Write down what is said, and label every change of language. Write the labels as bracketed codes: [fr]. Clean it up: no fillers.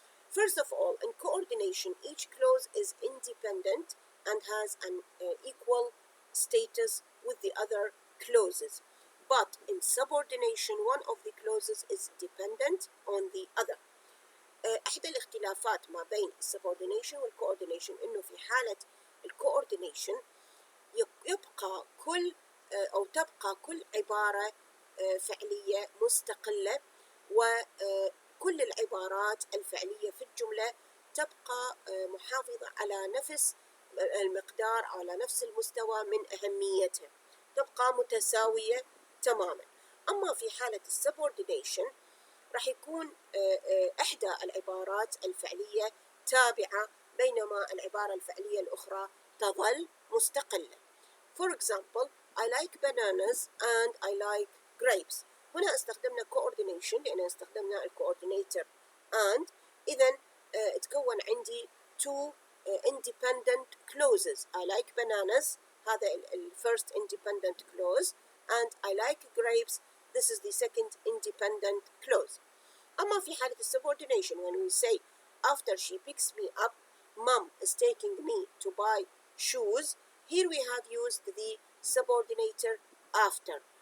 [en] First of all, in coordination, each clause is independent and has an equal status with the other clauses. But in subordination, one of the clauses is dependent on the other. [ar] إحدى الاختلافات ما بين subordination والcoordination إنه في حالة الcoordination يبقى كل أو تبقى كل عبارة فعلية مستقلة، وكل العبارات الفعلية في الجملة تبقى محافظة على نفس المقدار، على نفس المستوى من أهميتها، تبقى متساوية تماما. أما في حالة السبوردينيشن راح يكون إحدى العبارات الفعلية تابعة بينما العبارة الفعلية الأخرى تظل مستقلة. [en] For example, I like bananas and I like grapes. [ar] هنا استخدمنا coordination لأن استخدمنا الcoordinator and. إذن تكون عندي [en] two independent clauses. I like bananas [ar] هذا [en] first independent clause, and I like grapes, this is the second independent clause. [ar] أما في حالة [en] subordination, when we say after she picks me up, mom is taking me to buy shoes, here we have used the subordinator after.